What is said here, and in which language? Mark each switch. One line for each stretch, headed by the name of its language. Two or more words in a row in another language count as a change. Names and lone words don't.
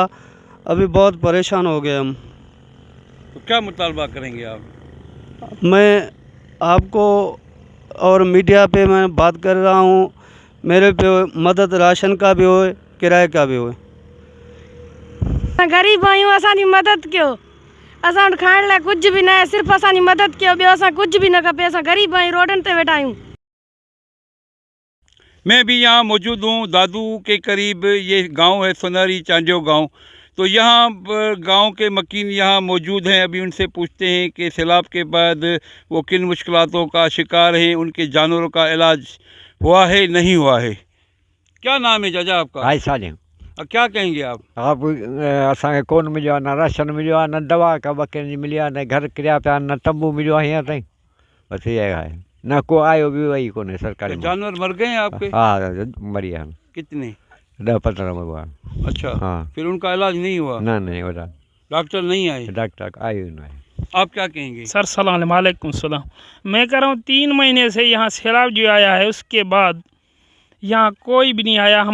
Hindi: अभी बहुत परेशान हो गए हम। तो क्या मुतालबा करेंगे आप? मैं आपको और मीडिया पे मैं बात कर रहा हूँ, मेरे पे मदद राशन का भी हो, किराए का भी हो।
Sindhi: गरीब आयूं, असांजी मदद कयो। असां वटि खाइण लाइ कुझु बि न आहे, सिर्फ़ु असांजी मदद कयो, ॿियो असां कुझु बि न खपे। असां गरीब आहियूं, रोडनि ते वेठा आहियूं।
Hindi: मैं भी यहाँ मौजूद हूँ दादू के करीब। ये गांव है सुनहरी चांडियो गांव। तो यहाँ गांव के मकीन यहाँ मौजूद हैं। अभी उनसे पूछते हैं कि सैलाब के बाद वो किन मुश्किलातों का शिकार हैं, उनके जानवरों का इलाज हुआ है नहीं हुआ है। क्या नाम है चाचा आपका? भाई साले क्या कहेंगे आप?
Sindhi: असांखे कोन मिलियो आहे, न राशन मिलियो आहे, न दवा का बकरियुनि जी मिली आहे, न घर किरिया पिया, न तंबू मिलियो आहे हींअर ताईं। बसि इहा आहे, न को आयो बि वही कोन्हे सरकारी।
Hindi: जानवर मर गए हैं आपके? हाँ मरी है। कितने? 10-15 मरवा। अच्छा। हाँ। फिर उनका इलाज नहीं हुआ? नहीं हो रहा, डॉक्टर नहीं आए? डॉक्टर आए ही नहीं। आप क्या कहेंगे? सर
Arabic: سلام عليكم
Hindi: सलाम। मैं कह रहा हूँ 3 महीने से यहाँ सैलाब जो आया है उसके बाद यहाँ कोई भी नहीं आया।